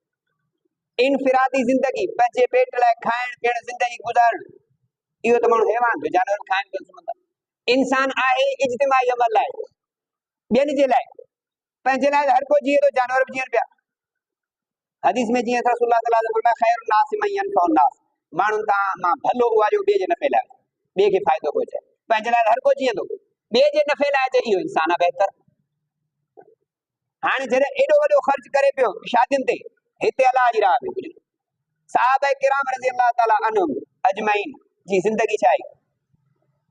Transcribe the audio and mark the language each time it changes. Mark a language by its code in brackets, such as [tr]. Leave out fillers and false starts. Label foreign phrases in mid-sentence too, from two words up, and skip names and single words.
[sd] इनफिरादी ज़िंदगी, पंहिंजे पेट लाइ खाइण पीअण ज़िंदगी गुज़ारणु, इहो त माण्हू हैवान थियो, जानवर खाइण पीअण सुम्हंदा। इंसान आहे इज्तिमाई अमल लाइ, ॿियनि जे लाइ, पंहिंजे लाइ हर को जीए थो, जानवर बि जीअनि पिया। हदीस में जीअं [ar] رسول الله صلى الله عليه وسلم خير الناس من ينفع الناس, [sd] माण्हुनि तां मां भलो उहा जो ॿिए जे नफ़े लाइ, ॿिए खे फ़ाइदो पहुचाए। पंहिंजे लाइ हर को जीअंदो, ॿिए जे नफ़े लाइ त इहो इंसान आहे बहितर। हाणे जॾहिं एॾो वॾो ख़र्च करे पियो शादियुनि ते, हिते अलाह जी राह में कुझु सहाबा किराम [ar] رضي الله تعالى عنهم أجمعين [sd] जी ज़िंदगी छा आहे?